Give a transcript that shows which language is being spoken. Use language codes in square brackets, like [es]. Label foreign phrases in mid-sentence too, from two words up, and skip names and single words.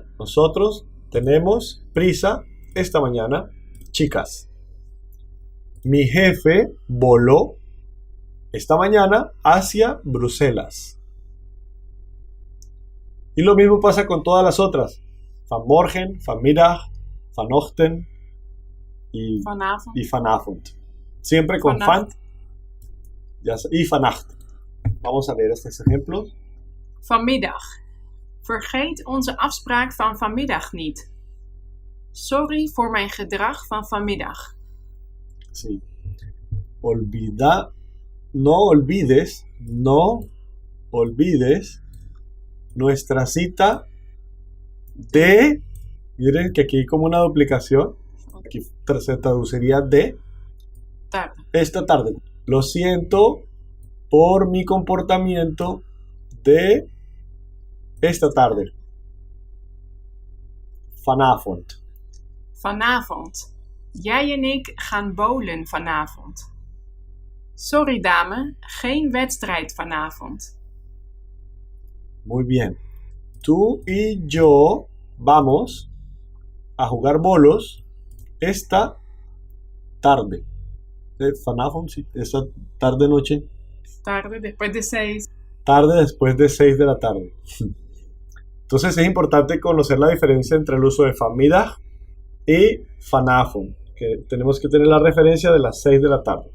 [es] Nosotros tenemos prisa esta mañana, chicas. Mi jefe voló esta mañana hacia Bruselas. Y lo mismo pasa con todas las otras. [nl] Vanmorgen, vanmiddag, vanochtend y vanavond. [es] Siempre con van y vannacht. Vamos a leer estos ejemplos. [nl] Vanmiddag. Vergeet onze afspraak van vanmiddag niet. Sorry voor mijn gedrag van vanmiddag. [es] Sí. No olvides nuestra cita de, miren que aquí hay como una duplicación, aquí se traduciría de Tarde. Esta tarde. Lo siento por mi comportamiento de esta tarde. [nl] Vanavond. Vanavond. Jij en ik gaan bowlen vanavond. Sorry dame, geen wedstrijd vanavond. [es] Muy bien. Tú y yo vamos a jugar bolos esta tarde. Vanavond, sí, esta tarde noche. Tarde después de 6. Tarde después de 6 de la tarde. Entonces es importante conocer la diferencia entre el uso de vanmiddag y vanavond, que tenemos que tener la referencia de las 6 de la tarde.